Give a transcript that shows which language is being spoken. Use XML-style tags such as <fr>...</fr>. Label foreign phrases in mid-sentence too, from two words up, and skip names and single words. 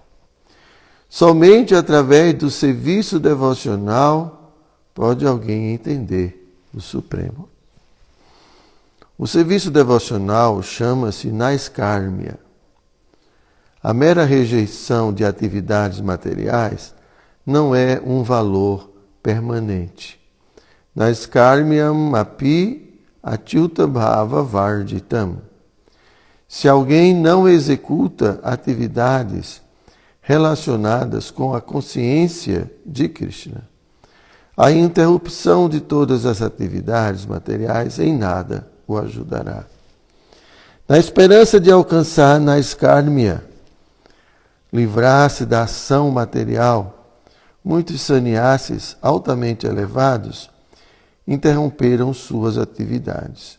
<pt>Somente através do serviço devocional pode alguém entender o Supremo. O serviço devocional chama-se naiskarmya. A mera rejeição de atividades materiais não é um valor permanente.</pt> <sa>नैष्कर्म्यम् अपि अच्युत भाव वर्जितम्.</sa> <pt>Se alguém não executa atividades relacionadas com a consciência de Krishna, a interrupção de todas as atividades materiais em nada o ajudará. Na esperança de alcançar naiskarmya, livrar-se da ação material, muitos sannyasis altamente elevados interromperam suas atividades.</pt>